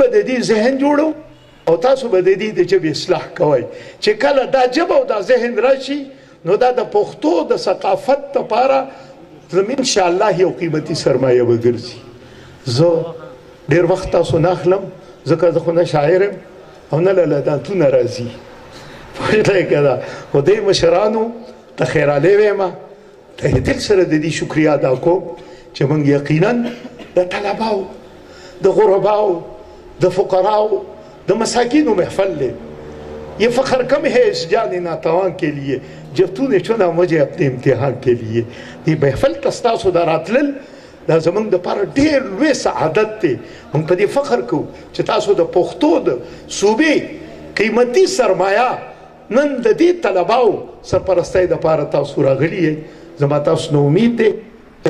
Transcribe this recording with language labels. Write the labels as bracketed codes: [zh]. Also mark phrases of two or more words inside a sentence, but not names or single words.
[ps] د دې ذهن جوړو او تاسو به د دې د ژبې اصلاح کوئ چې کله دا ژبه او دا ذهن راشي نو دا د پښتو د ثقافت لپاره زموږ انشاءالله یو قیمتي سرمایه به ګرځي زه ډېر وخت تاسو نه اخلم ځکه زه خو نه شاعر یم او نه له لدانتونه راځي پوهېږئ که ده خو دې مشرانو ته خیرالی ویمه ته دل سره د دې شکریه ادا کوم چې موږ یقینا د طلباو د غرباو د فقراو د مساکینو محفل لے [ur] یہ فخر کم ہے اس جان ناتوان کے لیے جب تو نے چنا مجھے اپنے امتحان کے لیے [ps] دی محفل تستاسو دا راتلل دا زمونږ دپاره ډېر لوی سعادت دی موږ په دې فخر کوو چې تاسو د پښتو د صوبې قیمتي سرمایه نن د دې طلباو سرپرستۍ دپاره تاسو راغلي یئ زما تاسو نه امید دی چې